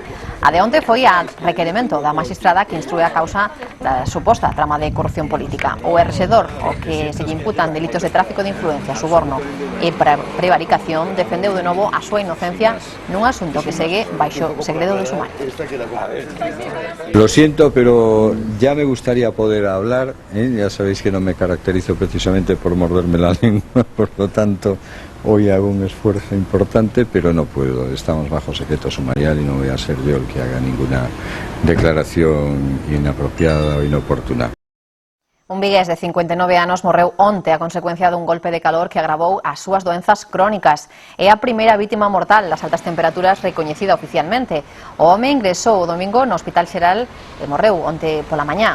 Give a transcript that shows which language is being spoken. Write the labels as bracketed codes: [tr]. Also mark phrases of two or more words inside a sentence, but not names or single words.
[gl] A de onte foi a requerimento da magistrada que instrúe a causa da suposta trama de corrupción política. O erxedor, o que se lle imputan delitos de tráfico de influencia, suborno e prevaricación, defendeu de novo a súa inocencia nun asunto que segue baixo segredo de sumario. [es] Lo siento, pero ya me gustaría poder hablar, ya sabéis que no me caracterizo precisamente por morderme la lengua, por lo tanto hoy hago un esfuerzo importante, pero no puedo, estamos bajo secreto sumarial y no voy a ser yo el que haga ninguna declaración inapropiada o inoportuna. [gl] Un vigués de 59 anos morreu onte a consecuencia dun golpe de calor que agravou as súas doenzas crónicas. É a primeira vítima mortal das altas temperaturas recoñecida oficialmente. O home ingresou o domingo no Hospital Xeral e morreu onte pola mañá.